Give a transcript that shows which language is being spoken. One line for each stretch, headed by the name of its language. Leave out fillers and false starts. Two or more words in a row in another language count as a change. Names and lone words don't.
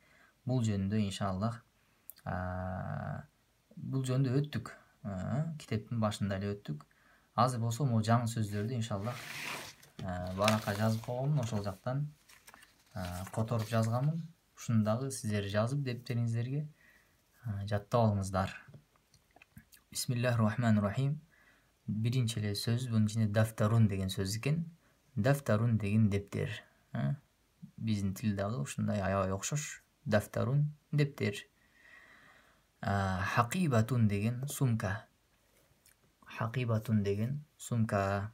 Kyrgyz: Бул жөнүндө иншаллах бул жөнүндө өттүк. Китептин башында эле өттүк. Азыр болсо могу жаңы сөздөрдү иншаллах баракка жазып койгомун, ошол жактан которуп жазганмын. Ушуну дагы сиздер жазып дептериңиздерге жаттап алыңыздар.
Arabic: بسم الله الرحمن الرحيم.
Kyrgyz: Биринчи эле сөз бунун ичинде дафтарун деген сөз экен. Дафтарун деген дептер. Биздин тил дагы ушундай аябай окшош. Дафтарун дептер. Хакибатун деген сумка. Хакибатун деген сумка.